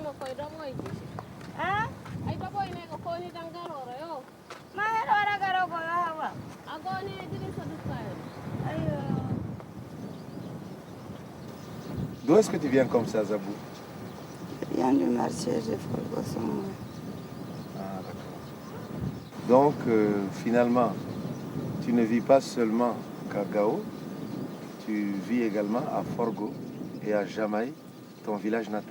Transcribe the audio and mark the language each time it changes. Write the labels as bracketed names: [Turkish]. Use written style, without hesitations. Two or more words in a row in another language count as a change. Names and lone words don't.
[Koyraboro Senni] Ah? Ay to boy ne ko ni dangaro yo. Ma hero ara garo go hawa. Ago ni diri so dukai. Ayo. [French] D'où est-ce que tu viens comme ça, Zabou? Je viens du marché de Forgo-Somoué. Ah, d'accord. Donc, finalement, tu ne vis pas seulement qu'à Gao, tu vis également à Forgo et à Jamaï, ton village natal.